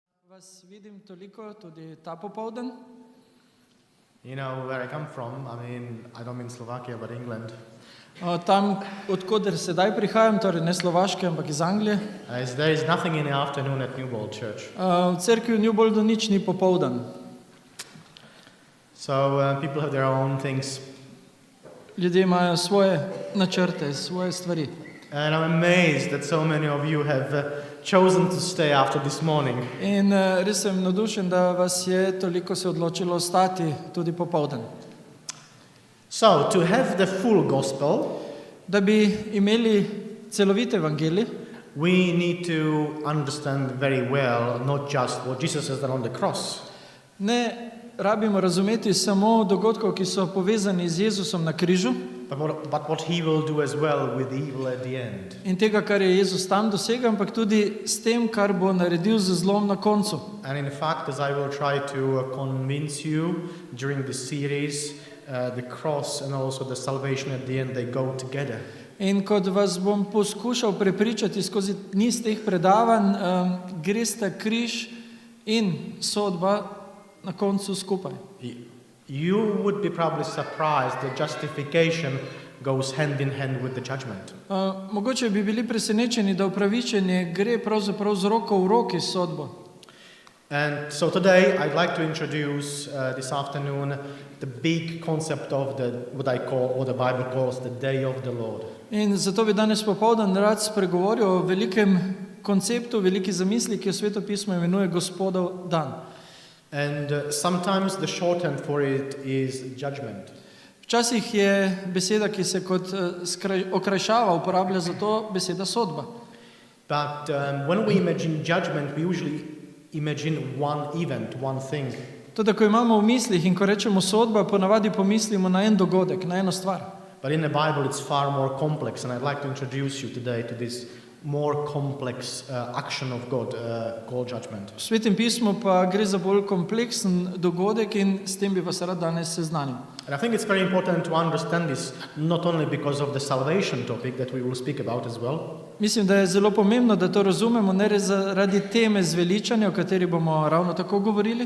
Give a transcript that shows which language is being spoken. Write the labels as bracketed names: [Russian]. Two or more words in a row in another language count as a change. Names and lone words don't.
[Slovenian] Vas vidim toliko tudi ta popoldan. [English] You know where I come from, I don't mean Slovakia, but England. [Slovenian] Tam, odkoder sedaj prihajam, torej ne Slovaške, ampak iz Anglije. [English] There is nothing in the afternoon at Newbold Church. [Slovenian] V cerkvi v Newboldu nič ni popoldan. [English] So people have their own things. [Slovenian] Ljudje imajo svoje načrte, svoje stvari. [English] And I'm amazed that so many of you have chosen to stay after this morning. [Slovenian] In res sem navdušen, da vas je toliko se odločilo ostati tudi popoldan. [English] So, to have the full gospel, [Slovenian] Da bi imeli celovit evangelij, [English] we need to understand very well not just what Jesus has done on the cross, [Slovenian] ne rabimo razumeti samo dogodkov, ki so povezani z Jezusom na križu, [English] but what he will do as well with evil at the end. [Slovenian] in tega, kar je Jezus tam dosegel, ampak tudi s tem, kar bo naredil z zlom na koncu. [English] And in fact, as I will try to convince you during this series, the cross and also the salvation at the end, they go together. [Slovenian] In kot vas bom poskušal prepričati skozi niz teh predavanj, gresta križ in sodba na koncu skupaj. [English] You would be probably surprised that justification goes hand in hand with the judgment. [Slovenian] Mogoče bi bili presenečeni, da upravičenje gre pravzaprav z roko v roki s sodbo. [English] And so today I'd like to introduce this afternoon the big concept of what I call, or the Bible calls, the day of the Lord. [Slovenian] In zato bi danes popoldan rad spregovoril o velikem konceptu, veliki zamisli, ki jo Sveto pismo imenuje Gospodov dan. [English] And sometimes the shorthand for it is judgment. [Slovenian] Včasih je beseda, ki se kot okrajšava uporablja za to, beseda sodba. [English] But when we imagine judgment, we usually imagine one event, one thing. [Slovenian] Tudi, ko imamo v mislih in ko rečemo sodba, ponavadi pomislimo na en dogodek, na eno stvar. [English] But in the Bible it's far more complex, and I'd like to introduce you today to this more complex action of God called judgment. [Slovenian] V Svetem pismu pa gre za bolj kompleksen dogodek in s tem bi vas rad danes seznanil. [English] And I think it's very important to understand this, not only because of the salvation topic that we will speak about as well, [Slovenian] Mislim, da je zelo pomembno, da to razumemo, ne zaradi teme zveličanja, o kateri bomo ravno tako govorili,